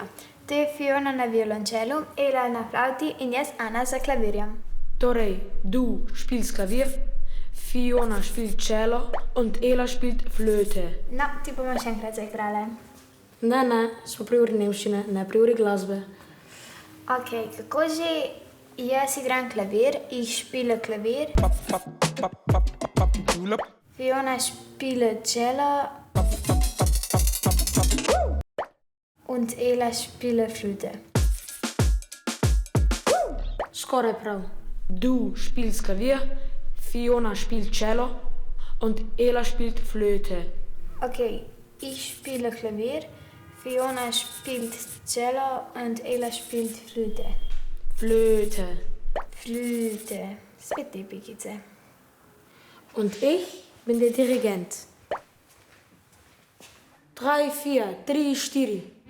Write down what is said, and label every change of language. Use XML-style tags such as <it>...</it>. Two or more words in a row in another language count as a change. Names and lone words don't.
<sl>To je Fiona na violončelu, Ela na flavti in jaz Ana za klavirjem. Torej,</sl> <de>du spielst Klavier, Fiona spielt Cello und Ela spielt Flöte.</de> <sl>No, ti bomo še enkrat zaigrali. Ne, smo pri uri nemščine, ne pri uri glasbe. Ok, kako že? Jaz igram klavir,</sl> <de>ich spiele Klavier. Fiona spiele Cello. Und Ela spiele Flöte.</de> <sl>Skoraj prav.</sl> <de>Du spielst Klavier, Fiona spielt Cello und Ela spielt Flöte. Ok, ich spiele Klavier, Fiona spielt Cello und Ela spielt Flöte. Flöte. Flöte.</de> <sl>Spet te pikice.</sl> <de>Und ich bin der Dirigent. 3, 4, 3, 4.</de>